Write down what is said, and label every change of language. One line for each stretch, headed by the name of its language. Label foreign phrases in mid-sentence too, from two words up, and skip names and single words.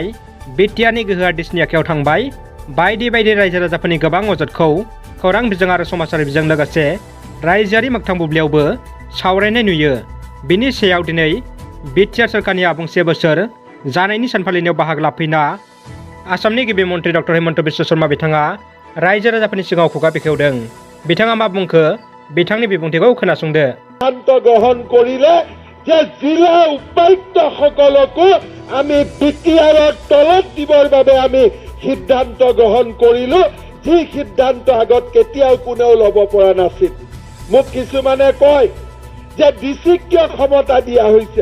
Bodo: बिटिआरनि गोहोआ दिसनि आखायाव थांबाय। बायदि बायदि रायजो राजाफोरनि गोबां अजदखौ खौरां बिजों आरो समाजारि बिजों लोगोसे रायजोआरि मोगथां बुब्लियावबो सावरायनाय नुयो। बिनि सायाव दिनै बिटिआर सोरखारनि आबुं 1 बोसोर जानायनि सानफालिनायाव बाहागो लाफैना आसामनि गिबि मन्त्रि डक्टर हिमन्त बिश्व शर्मा बिथाङा रायजो राजाफोरनि सिगाङाव खुगा बेखेवदों। बिथाङा मा बुंखो बिथांनि बिबुंथिखौ खोनासंदो।
Assamese: সিদ্ধান্ত গ্রহণ করিলে যে জিলা উপায়ুক্ত সকলকো আমি বিটিআৰৰ তলত দিবৰ বাবে আমি সিদ্ধান্ত গ্ৰহণ কৰিলো, যি সিদ্ধান্ত আগত কেতিয়াও কোনেও ল'ব পৰা নাছিল। মোক কিছুমানে কয় যে ডিচিক কিয় ক্ষমতা দিয়া হৈছে।